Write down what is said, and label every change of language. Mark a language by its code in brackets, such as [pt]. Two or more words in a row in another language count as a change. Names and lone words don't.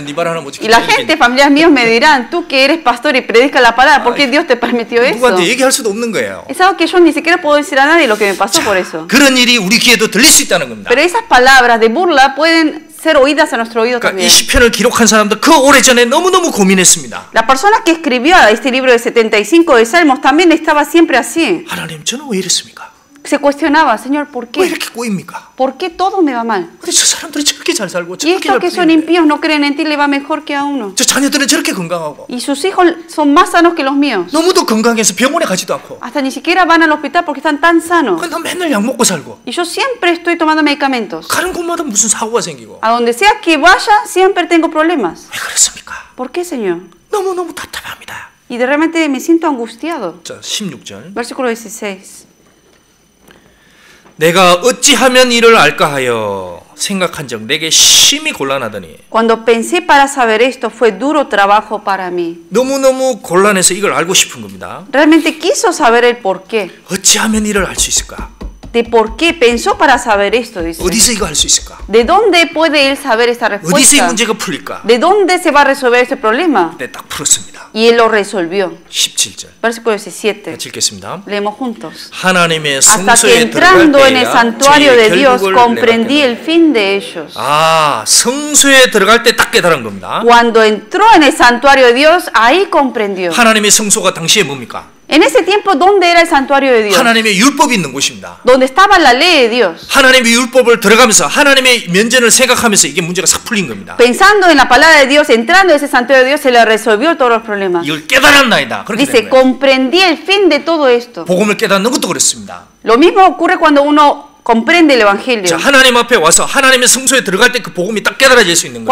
[ko] 네 말 하나 못 [es] Y [ko] 지키냐? [es] la gente, familiares míos, me dirán, tú que eres pastor y predicas la palabra, ¿por qué Dios te permitió eso? [ko] 누구한테 얘기할 수도 없는 거예요. [es] Es algo que yo ni siquiera puedo decir a nadie lo que me pasó por eso. [ko] 그런 일이 우리 귀에도 들릴 수 있다는 겁니다. [es] Pero esas palabras de burla pueden ser oídas a nuestro oído [ko] 그러니까 이 [es] también. [ko] 시편을 기록한 사람도 그 오래전에 너무너무 고민했습니다. [es] La persona que escribió este libro de 75 de Salmos también estaba siempre así. [ko] 하나님 저는 왜 이랬습니까? [es] Se cuestionaba, Señor, ¿por [ko] 왜 [es] qué? [ko] 이렇게 꼬입니까? [es] ¿Por qué todo me va mal? [ko] 근데 저 사람들이 저렇게 잘 살고 [es] Y [ko] 저렇게 [es] estos [ko] 잘 [es] que son [ko] 풀리는데 [es] impíos no creen en ti, le va mejor que a uno. [ko] 저 자녀들은 저렇게 건강하고 [es] Y sus hijos son más sanos que los míos. [ko] 너무도 건강해서 병원에 가지도 않고 [es] Hasta ni siquiera van al hospital porque están tan sanos. [ko] 나 맨날 약 먹고 살고 [es] Y yo siempre estoy tomando medicamentos. [ko] 가는 곳마다 무슨 사고가 생기고 [es] A donde sea que vaya, siempre tengo problemas. [ko] 왜 그렇습니까? [es] ¿Por qué, Señor? [ko] 너무너무 답답합니다. [es] Y de repente me siento angustiado. [ko] 자, 16절. [es] Versículo 16. [ko] 내가 어찌하면 이를 알까 하여 생각한적 내게 심히 곤란하더니 [es] Cuando pensé para saber esto, fue duro trabajo para mí. [ko] 너무너무 곤란해서 이걸 알고 싶은 겁니다. [es] Realmente quiso saber el por qué. [ko] 어찌하면 이를 알 수 있을까? [es] De por qué pensó para saber esto, dice. [ko] 어디서 이거 알 수 있을까? [es] ¿De dónde puede él saber esta [ko] 어디서 이 [es] respuesta? [ko] 문제가 풀릴까? [es] ¿De dónde se va a resolver este problema? [ko] 네, 딱 풀었습니다. [es] Y él lo resolvió. [ko] 17절. [es] Versículo 17. [ko] 읽겠습니다. [es] Leemos juntos. [ko] 하나님의 [es] Hasta que [ko] 성소에 들어갈 [es] entrando en el [ko] 때야 [es] santuario de [ko] 저희의 [es] Dios [ko] 결국을 [es] comprendí [ko] 내가 [es] el fin de ellos. [ko] 아, 성소에 들어갈 때 딱 깨달은 겁니다. [es] Cuando entró en el santuario de Dios, ahí comprendió. [ko] 하나님의 성소가 당시에 뭡니까? [es] En ese tiempo, ¿dónde era el santuario de Dios? [ko] 하나님의 율법이 있는 곳입니다. [es] Donde estaba la ley de Dios. [ko] 하나님의 율법을 들어가면서 하나님의 면전을 생각하면서 이게 문제가 싹 풀린 겁니다. [es] Pensando en la palabra de Dios, entrando en ese santuario de Dios, se le resolvió todos los problemas. [ko] 이걸 깨달았나이다. 그렇게 [es] Dice, [ko] 된 거예요. [es] comprendí el fin de todo esto. [ko] 복음을 깨닫는 것도 그렇습니다. [es] Lo mismo ocurre cuando uno comprende el Evangelio. [ko] 자, 하나님 앞에 와서 하나님의 성소에 들어갈 때 그 복음이 딱 깨달아질 수 있는 거예요.